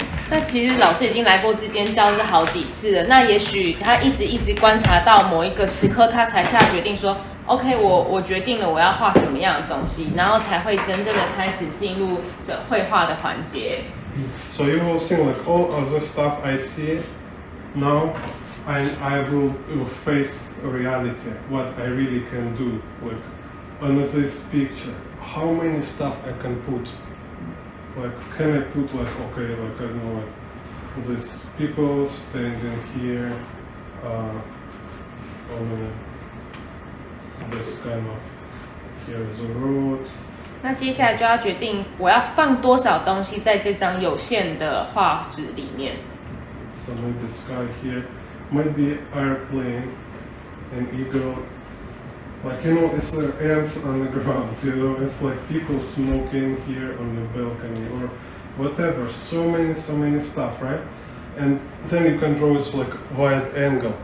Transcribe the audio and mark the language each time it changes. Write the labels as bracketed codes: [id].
[zh] 那其实老师已经来过这间教室好几次了，那也许他一直观察到某一个时刻，他才下决定说 ，OK， 我决定了我要画什么样的东西，然后才会真正的开始进入这绘画的环节。 [en] So you will see like all other stuff I see now. I will face reality, what I really can do, like on this picture, how many stuff I can put, like can I put like, okay, like I don't know, like this people standing here, this kind of, here is a road. [zh] 那接下来就要决定我要放多少东西在这张有限的画纸里面。 [en] So maybe sky here. Maybe airplane, an eagle, like it's ants on the ground, it's like people smoking here on the balcony or whatever. So many stuff, right? And then you can draw it like wide angle.